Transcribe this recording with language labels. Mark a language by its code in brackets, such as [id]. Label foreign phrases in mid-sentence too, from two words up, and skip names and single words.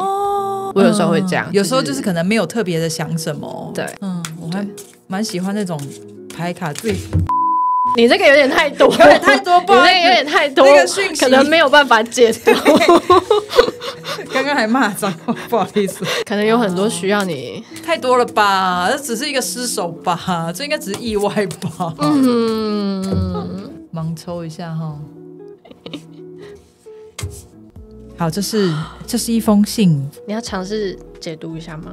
[zh] 我有時候會這樣，有時候就是可能沒有特別的想什麼。對，我還蠻喜歡那種牌卡自己。你這個有點太多，有點太多，不好意思，有點太多，那個訊息可能沒有辦法解讀。剛剛還罵髒話，不好意思，可能有很多需要你。太多了吧？這只是一個失手吧？這應該只是意外吧？盲抽一下哈。好，這是一封信，你要嘗試解讀一下嗎？